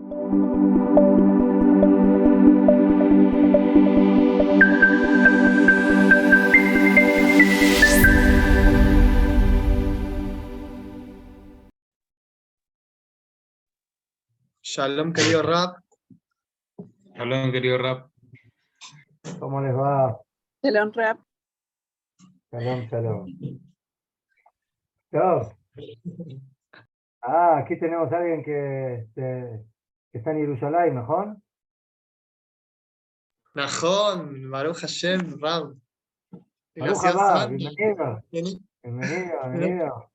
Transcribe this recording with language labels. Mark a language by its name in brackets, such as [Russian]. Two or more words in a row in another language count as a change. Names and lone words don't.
[Spanish] Shalom, querido Rab. Shalom, querido Rab. ¿Cómo les va? Shalom, Rab. [Hebrew] שלום, שלום. [Spanish] Top. Aquí tenemos a alguien que está en Jerusalén, ¿mejor? Najón, [Hebrew] ברוך השם, רב. [Spanish] Baruch Gracias, haba, Andy. bienvenido.